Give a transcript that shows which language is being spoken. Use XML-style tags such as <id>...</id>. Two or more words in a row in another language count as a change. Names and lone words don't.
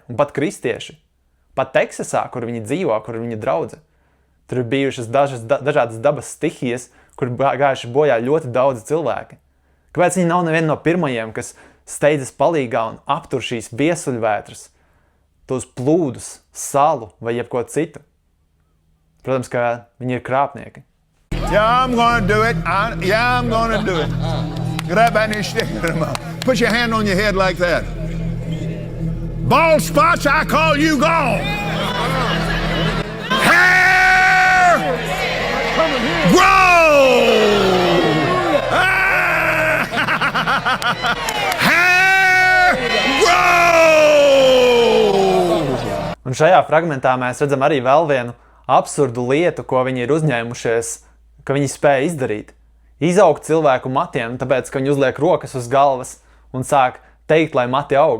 <lv>Un pat kristieši, pat Teksasā, kur viņi dzīvo, kur viņi draudze, tur ir bijušas dažādas dabas stihijas, kur gājuši bojā ļoti daudzi cilvēki. Kāpēc viņi nav neviena no pirmajiem, kas steidzas palīgā un aptur šīs viesuļvētras, tos plūdus, salu vai jebko citu? Protams, ka viņi ir krāpnieki.</lv> <en>Yeah, I'm going to do it. I'm going to do it. Grab any stick. Put your hand on your head like that. Bald spots, I call you gone. Hair grow.</en> <lv>Un šajā fragmentā mēs redzam arī vēl vienu absurdu lietu, ko viņi ir uzņēmušies, ka viņi spēja izdarīt. Izaugt cilvēku matiem, tāpēc, ka viņi uzliek rokas uz galvas un sāk teikt, lai mati aug.</lv>